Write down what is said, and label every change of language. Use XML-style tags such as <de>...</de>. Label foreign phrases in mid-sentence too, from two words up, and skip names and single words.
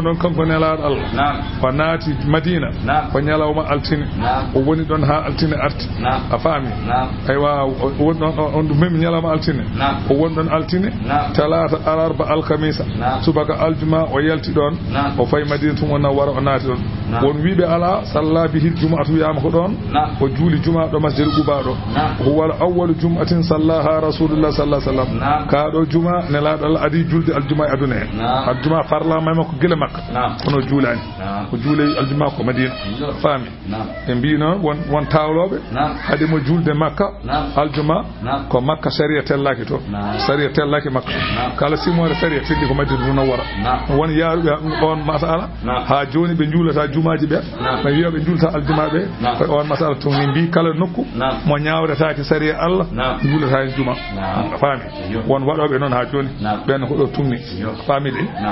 <ff>noon kanko nelaɗo allah ko naati madina ko ñalawma altine o woni ɗon ha altine arti a faami aywa woni ɗon on memi ñalawma altine o woni ɗon altine talata alarba alkamisa subaka aljuma o yalti ɗon o fayi madina tum o nawwara o naati ɗon won wiɓe ala salla bihi jumatu wiyama ko ɗon o juuli juma ɗo masjid Quba ɗo</ff> <ar>هو أول جمعة صلاها رسول الله صلى الله عليه وسلم</ar> <ff>kaɗo juma nelaɗo allah adi julde aljuma e aduna he aljuma farla may makko gila makka kono juulani ko juule aljuma ko madina faami e mbi noon won tawloɓe haade mo julde makka aljuma ko makka sharia tellaki to sharia tellaki makka kala simore sharia telli ko madina munawwara won yaaruɓe on masala ha joni ɓe juulata jumaji ɓe ɓe wiya ɓe juulata aljuma ɓe koye on masala to ni mbi kala nokku mo ñawretaki sharia allah juulata hen juma faami won waɗoɓe noon ha joni ɓen ko ɗo tumni faami de</ff>